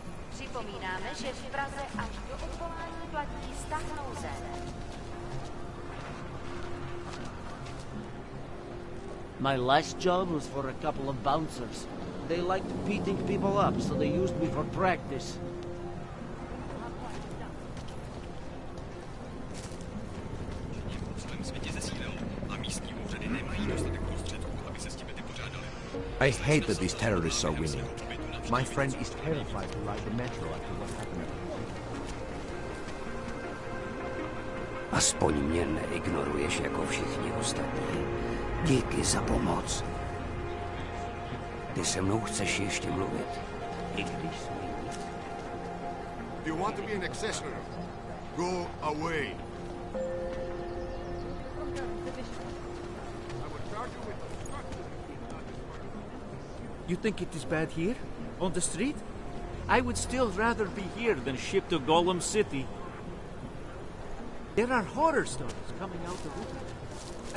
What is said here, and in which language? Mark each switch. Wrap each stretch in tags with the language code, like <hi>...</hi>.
<cs>Připomínáme, že v Praze až do odvolání platí stav nouze.</cs> <en>My last job was for a couple of bouncers. They liked beating people up, so they used me for practice. I hate that these terrorists are winning. My friend is terrified to ride the metro after what happened.</en> <cs>Aspoň mě neignoruješ jako všichni ostatní. Díky za pomoc. Ty se mnou chceš ještě mluvit? I když smí.</cs> <en>If you want to be an accessory, go away. You think it is bad here? On the street? I would still rather be here than shipped to Golem City. There are horror stories coming out of it.</en>